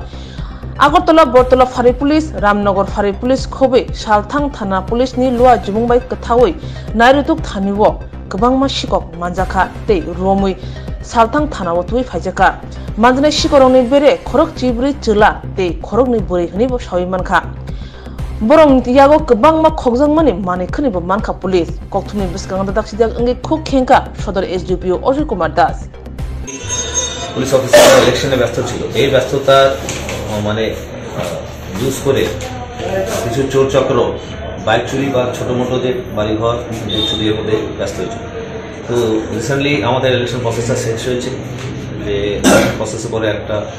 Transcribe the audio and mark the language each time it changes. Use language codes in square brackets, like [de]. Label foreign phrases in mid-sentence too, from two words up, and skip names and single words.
[trp] Agartala Bortala Fari Police Ramnagar Fari Police khobe Salthang Thana Police ni lua jumungbai kthawai nairutuk thaniwo kobangma shikok manjaka tei romui Salthang Thana watui phaijaka manjane shikorongni bere khorok chibri chila tei khorokni buri hnibo sawimankha Borong yago kebangma khogjangmani manikhnibo mankha police kokthumni biskang daksidak angi khuk khenka sodor SDPO Ajay Kumar Das [en] police officer [bn] ইলেকশনে ব্যস্ত ছিল এই ব্যস্ততা মানে ইউজ করে কিছু চোর চক্র বাইক চুরি বা ছোট মোটো যে বাড়িঘর চুরির মধ্যে ব্যস্ত হয়েছিল তো রিসেন্টলি আমাদের [en] election process [bn] শেষ হয়েছে যে প্রসেসে পরে একটা